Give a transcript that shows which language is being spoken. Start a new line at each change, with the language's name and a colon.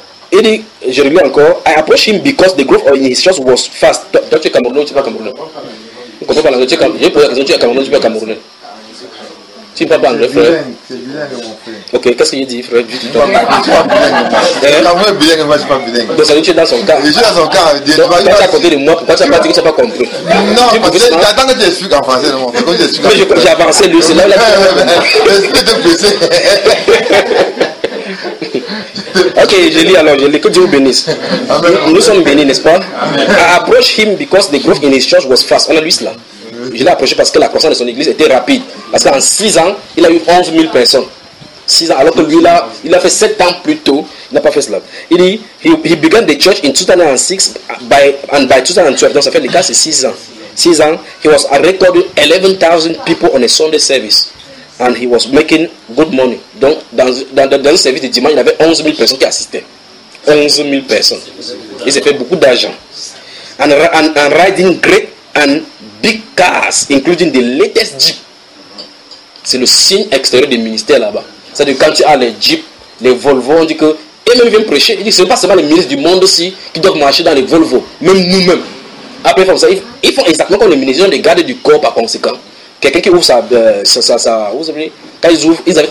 French: Il dit, je relis encore,
English: I approached him because the growth of in his church was fast.
French: Toi, tu es Camerounais ou tu es pas Camerounais? Tu comprends pas l'anglais, tu es Camerounais. Tu parles pas anglais, frère. Ok, qu'est-ce que j'ai dit, frère? Tu parles bilingue. Quand vous êtes bilingue, moi je suis pas bilingue. Donc ça veut dire que tu es dans son cas. Je suis dans son cas. Donc quand tu as compté de moi, pourquoi tu n'as pas dit que tu n'as pas compris? Non, parce que j'attends que tu expliques en français, non, frère. Quand tu expliques en français. J'ai avancé, lui, c'est là où il a dit. Est-ce que tu es blessé? Ok, je lis alors, je lis. Que Dieu vous bénisse. Nous sommes bénis, n'est-ce pas?
English: I approached him because the growth in his church was fast.
French: On a lu cela. Je l'ai approché parce que la croissance de son église était rapide. Parce qu'en 6 ans, il a eu 11 000 personnes. 6 ans, alors que lui, il a fait 7 ans plus tôt. Il n'a pas fait cela. Il dit,
English: he began the church in 2006 by 2012.
French: Donc ça fait le cas, c'est 6 ans. 6 ans,
English: he was recording 11,000 people on a Sunday service. And he was making good money.
French: Donc dans le service de dimanche, il avait 11 000 personnes qui assistaient. 11 000 personnes. Il s'est fait beaucoup d'argent.
English: And riding great and big cars, including the latest Jeep.
French: C'est le signe extérieur du ministère là-bas. C'est-à-dire quand tu as les Jeep, les Volvo, on dit que... Et même ils viennent prêcher. Ils disent que ce n'est pas seulement les ministres du monde aussi qui doivent marcher dans les Volvo. Même nous-mêmes. Après, ils font ça. Ils font exactement comme les ministres. Ils ont des gardes du corps par conséquent. Quelqu'un qui ouvre sa vous savez, quand ils ouvrent, ils arrivent